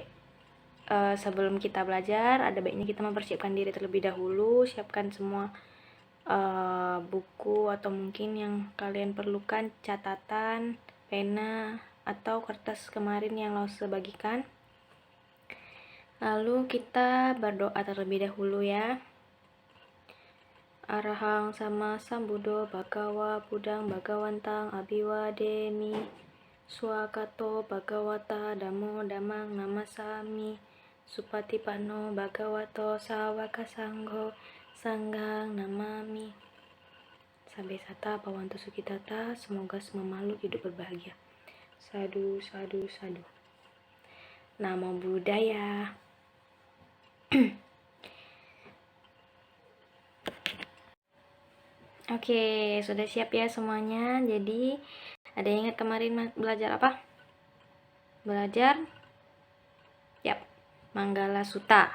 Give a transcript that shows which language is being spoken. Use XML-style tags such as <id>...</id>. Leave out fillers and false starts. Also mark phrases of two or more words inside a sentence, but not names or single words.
<id>Sebelum kita belajar, ada baiknya kita mempersiapkan diri terlebih dahulu. Siapkan semua buku atau mungkin yang kalian perlukan, catatan, pena, atau kertas kemarin yang Lause bagikan. Lalu kita berdoa terlebih dahulu ya.</id> <pi>Arahang sama sambuddho bhagawa buddhang bhagawantang abiwademi swakato bhagawata dhammo dhammang namasami supatipanno bhagavato sawaka sangho sanggang namami. Sabe sata pawanto sukitata,</pi> <id>semoga semua makhluk hidup berbahagia.</id> <pi>Sadu sadu sadu. Namo Buddhaya.</pi> <id>Oke, sudah siap ya semuanya. Jadi, ada yang ingat kemarin belajar apa? Belajar? Yap, Manggala Sutta.</id>